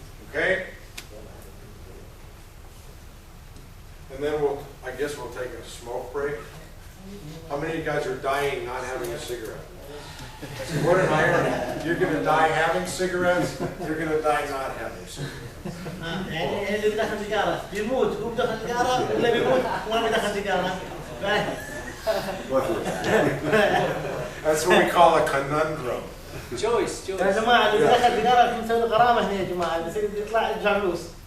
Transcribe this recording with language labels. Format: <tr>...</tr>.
<en>Okay? And then I guess we'll take a smoke break. How many of you guys are dying not having a cigarette? What an irony. You're going to die having cigarettes, you're going to die not having cigarettes.</en> <ar>يعني اللي بدخل سيجارة بيموت هو بدخل سيجارة ولا بيموت وما بدخل سيجارة.</ar> <en>That's what we call a conundrum. choice.</en> <ar>يا جماعة اللي بدخل سيجارة بنسوي له غرامة هنا يا جماعة بس يطلع يرجع فلوس.</ar>